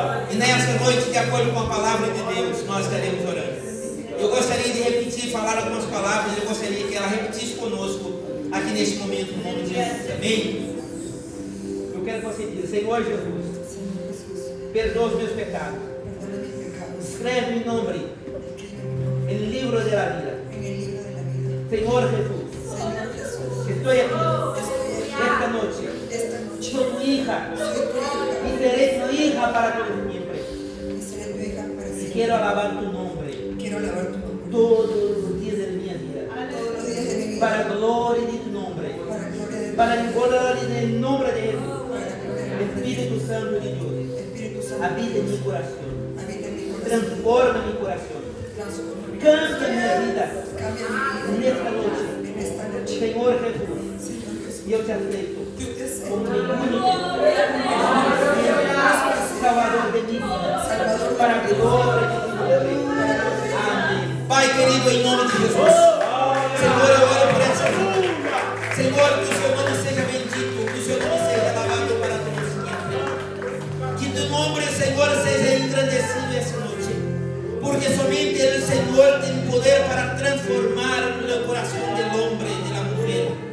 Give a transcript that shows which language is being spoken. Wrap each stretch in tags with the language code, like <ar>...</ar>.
<pt>E nesta noite, de acordo com a palavra de Deus, nós estaremos orando. Eu gostaria de repetir, falar algumas palavras. Eu gostaria que ela repetisse conosco aqui neste momento, no nome de Jesus. Amém? Eu quero que você diga: Senhor Jesus, perdoa os meus pecados.</pt> <es>Escreve mi nombre en el libro de la vida.</es> <pt>Senhor Jesus, estou aqui esta noite.</pt> <es>Soy tu hija y seré tu hija para todo siempre. Y quiero alabar tu nombre todos los días de mi vida, para la gloria de tu nombre, para la gloria del nombre de Jesús. Espíritu Santo de Dios, habita en mi corazón, transforma mi corazón, cambia mi vida en esta noche. Señor Jesús, yo te acepto como mi único Salvador de mi vida, para la gloria de tu nombre.</es> <pt>Amém. Pai querido, em nome de Jesus, Senhor, eu oro por essa vida. Senhor, que o seu nome seja bendito, que o seu nome seja alabado para todos sempre. Que teu nome, Senhor, seja engrandecido essa noite, porque somente o Senhor tem poder para transformar o coração do homem e da mulher.</pt>